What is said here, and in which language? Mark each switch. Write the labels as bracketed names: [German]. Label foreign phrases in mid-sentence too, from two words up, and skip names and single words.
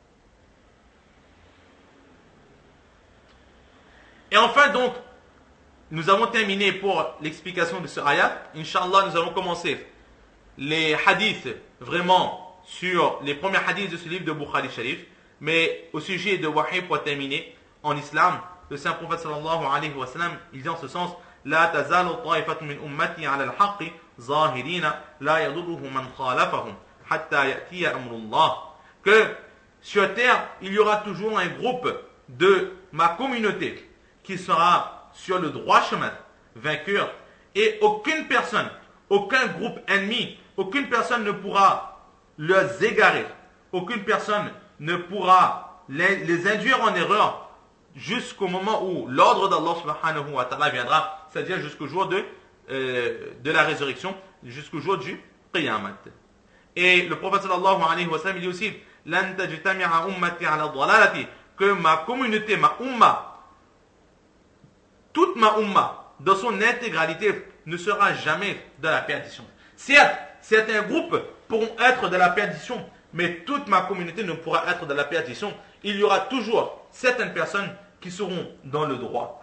[French] Et enfin donc, nous avons terminé pour l'explication de ce ayat. Inch'Allah, nous allons commencer les hadiths vraiment sur les premiers hadiths de ce livre de Bukhari Sharif. Mais au sujet de Wahi, pour terminer, en islam, le saint prophète [Arabic] صلى الله عليه وسلم, [French] il dit en ce sens: [Arabic] لا تزال طائفة من أمتي على الحق ظاهرين لا يضرهم من خالفهم حتى يأتي أمر الله. [French] Que sur terre, il y aura toujours un groupe de ma communauté qui sera sur le droit chemin, vainqueur, et aucune personne, aucun groupe ennemi, aucune personne ne pourra les égarer, aucune personne ne pourra les induire en erreur jusqu'au moment où l'ordre d' [Arabic] الله سبحانه وتعالى [French] viendra, c'est-à-dire jusqu'au jour de la résurrection, jusqu'au jour du Qiyamah. Et le prophète [Arabic] صلى الله عليه وسلم, [French] il dit aussi: [Arabic] لن تجتمع أمتي على ضلالة, [French] que ma communauté, ma umma, toute ma umma, dans son intégralité, ne sera jamais dans la perdition. Certes, certains groupes pourront être dans la perdition, mais toute ma communauté ne pourra être dans la perdition. Il y aura toujours certaines personnes qui seront dans le droit.